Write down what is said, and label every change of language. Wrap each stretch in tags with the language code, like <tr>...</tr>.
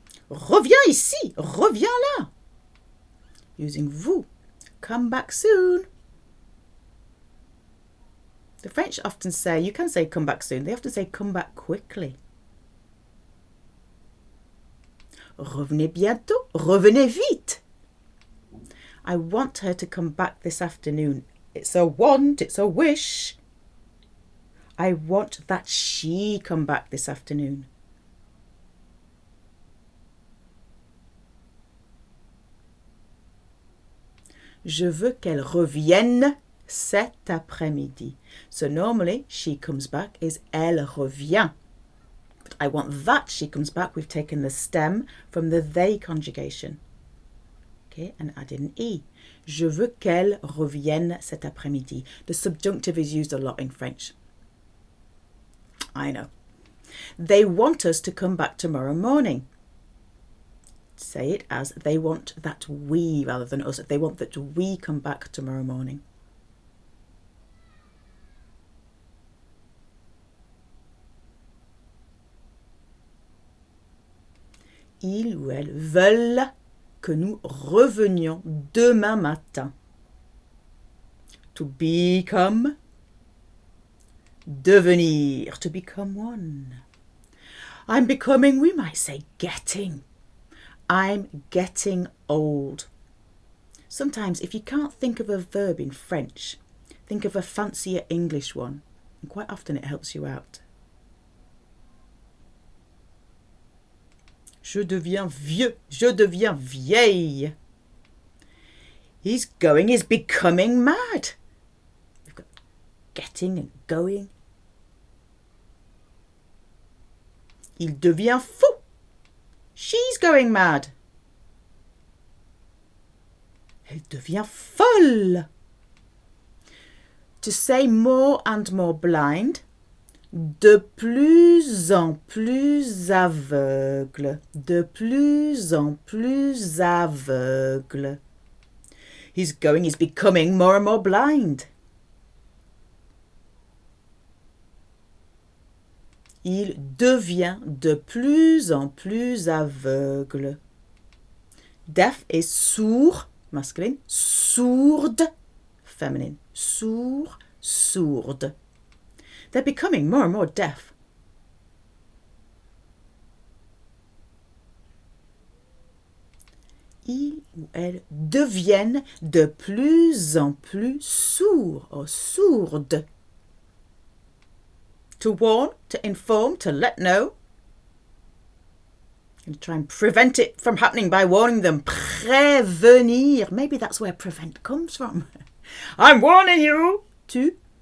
<fr>Reviens ici, reviens là. Using vous.</fr> <en>Come back soon. The French often say, you can say come back soon, they often say come back quickly.</en> <fr>Revenez bientôt, revenez vite.</fr> <en>I want her to come back this afternoon. It's a want, it's a wish. I want that she come back this afternoon.</en> <fr>Je veux qu'elle revienne cet après-midi.</fr> <en>So normally, she comes back is elle revient. But I want that she comes back. We've taken the stem from the they conjugation. Okay, and added an E.</en> <fr>Je veux qu'elle revienne cet après-midi.</fr> <en>The subjunctive is used a lot in French. I know. They want us to come back tomorrow morning. Say it as they want that we rather than us. They want that we come back tomorrow morning.</en> <fr>Ils ou elles veulent que nous revenions demain matin.</fr> <en>To become, devenir, to become one. I'm becoming, we might say getting. I'm getting old. Sometimes if you can't think of a verb in French, think of a fancier English one, and quite often it helps you out.</en> <fr>Je deviens vieux, je deviens vieille.</fr> <en>He's becoming mad. We've got getting and going.</en> <fr>Il devient fou.</fr> <en>She's going mad.</en> <fr>Elle devient folle.</fr> <en>To say more and more blind,</en> <fr>de plus en plus aveugle. De plus en plus aveugle.</fr> <en>He's becoming more and more blind.</en> <fr>Il devient de plus en plus aveugle.</fr> <en>Deaf is sourd, masculine. Sourde, feminine. Sourd, sourde. They're becoming more and more deaf.</en> <fr>Ils ou elles deviennent de plus en plus sourds or sourdes.</fr> <en>To warn, to inform, to let know. And try and prevent it from happening by warning them. Prévenir. Maybe that's where prevent comes from. I'm warning you. Tu.</en>